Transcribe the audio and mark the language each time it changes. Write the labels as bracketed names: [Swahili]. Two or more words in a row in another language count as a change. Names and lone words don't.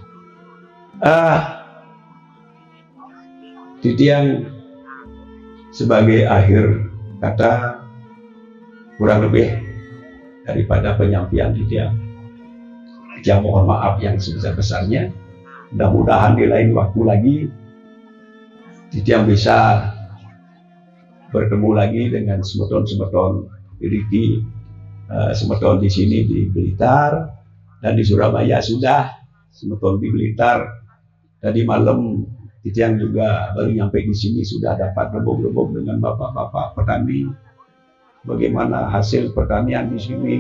[Indonesian] Titiang sebagai akhir kata, kurang lebih daripada penyampaian Titiang mohon maaf yang sebesar-besarnya. Mudah-mudahan di lain waktu lagi Titiang bisa bertemu lagi dengan semeton-semeton Riki, semeton di sini di Blitar dan di Surabaya sudah, semeton di Blitar. Tadi malam Titiang juga baru nyampe di sini, sudah dapat rebok-rebok dengan bapak-bapak petani. Bagaimana hasil pertanian di sini?